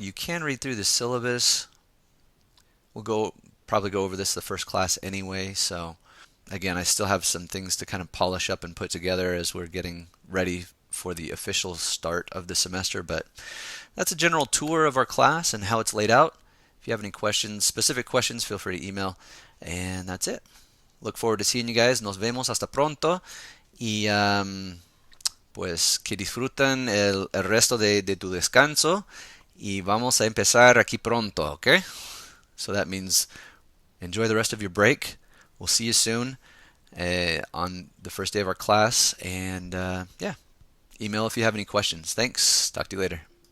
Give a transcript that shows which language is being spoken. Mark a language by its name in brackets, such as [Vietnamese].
[English] You can read through the syllabus. We'll probably go over this the first class anyway, so again, I still have some things to kind of polish up and put together as we're getting ready for the official start of the semester, but that's a general tour of our class and how it's laid out. If you have any questions, specific questions, feel free to email, and that's it. Look forward to seeing you guys. [Spanish] Nos vemos hasta pronto, Y pues que disfruten el resto de tu descanso y vamos a empezar aquí pronto, ¿ok? [English] So that means enjoy the rest of your break. We'll see you soon on the first day of our class. And yeah, email if you have any questions. Thanks. Talk to you later.